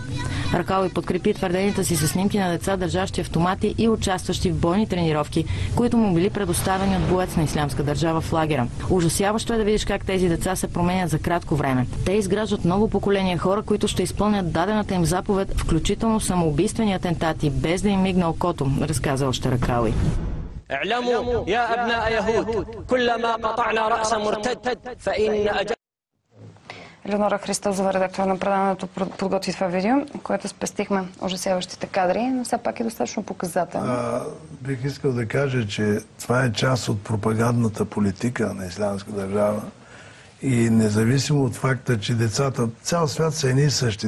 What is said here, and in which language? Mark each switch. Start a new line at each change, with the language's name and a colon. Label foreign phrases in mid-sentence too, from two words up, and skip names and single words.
Bulgarian: Ракал и подкрепи твърденията си с снимки на деца, държащи автомати и участващи в бойни тренировки, които му били предоставени от боец на Ислямска държава в лагера. Ужасяващо е да видиш как тези деца се променят за кратко време. Те изграждат ново поколение хора, които ще изпълнят дадената им заповед, включително самоубийствени атентати, без да им мигне окото, разказа още Ракауи.
Arabic: اعلموا يا أبناء يهود كلما قطعنا رأس مرتد فإن أجل.
Bulgarian: Елеонора Христозова, редактор на предаването, подготви това видео, което спестихме ужасяващите кадри, но все пак е достатъчно показателно. Бих искал да кажа, че това е част от пропагандната политика на Ислямска държава. И независимо от факта, че децата, цял свят са едни и същи.